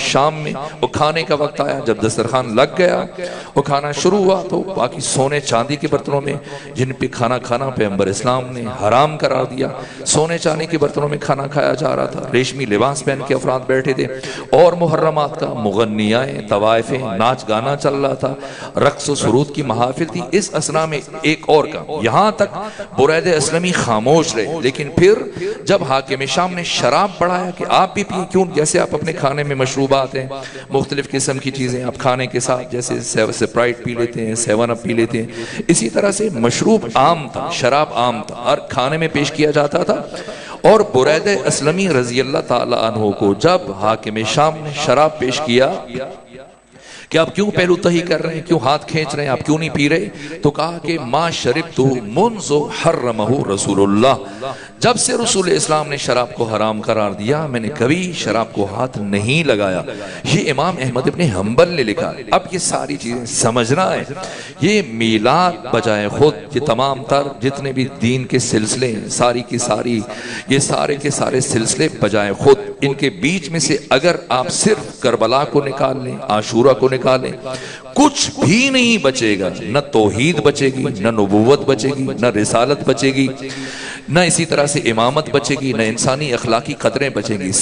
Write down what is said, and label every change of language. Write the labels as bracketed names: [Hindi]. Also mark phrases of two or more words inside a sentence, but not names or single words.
[Urdu] شام میں وہ کھانے کا وقت آیا، جب دسترخوان لگ گیا وہ کھانا شروع ہوا تو باقی سونے چاندی کے برتنوں میں جن پہ کھانا کھانا پیغمبر اسلام نے حرام قرار دیا، سونے چاندی کے برتنوں میں کھانا کھایا جا رہا تھا۔ ریشمی لباس پہن کے افراد بیٹھے تھے اور محرمات کا مغنیائیں، طوائفیں، ناچ گانا چل رہا تھا، رقص و سرود کی محافل تھی۔ اس اسنا میں ایک اور کا، یہاں تک برید اسلمی خاموش رہے، لیکن پھر جب حاکم شام نے شراب بڑھایا کہ آپ بھی پیئیں، کیوں، جیسے آپ اپنے کھانے میں مشروبات ہیں، مختلف قسم کی چیزیں آپ کھانے کے ساتھ جیسے سپرائٹ پی لیتے ہیں، 7 اپ پی لیتے ہیں، اسی طرح سے مشروب عام تھا، شراب عام تھا، ہر کھانے میں پیش کیا جاتا تھا۔ اور برید اسلمی رضی اللہ تعالی عنہ کو جب حاکم شام نے شراب پیش کیا کہ آپ کیوں پہلو تہی کر رہے ہیں، کیوں ہاتھ کھینچ رہے ہیں، آپ کیوں نہیں پی رہے، تو کہا کہ [Arabic] ما شربتو منذ حرمہ رسول اللہ، [Urdu] جب سے رسول اسلام نے شراب کو حرام قرار دیا میں نے کبھی شراب کو ہاتھ نہیں لگایا۔ یہ امام احمد ابن حنبل نے لکھا۔ اب یہ ساری چیزیں سمجھنا ہے، یہ میلاد بجائے خود، یہ تمام تر جتنے بھی دین کے سلسلے ہیں، ساری کی ساری، یہ سارے کے سارے سلسلے بجائے خود، ان کے بیچ میں سے اگر آپ صرف کربلا کو نکال لیں، عاشورہ کو نکالیں، کچھ بھی نہیں بچے گا، نہ توحید بچے گی، نہ نبوت بچے گی، نہ رسالت بچے گی، نہ اسی طرح سے امامت بچے گی، نہ انسانی اخلاقی قدریں بچیں گی۔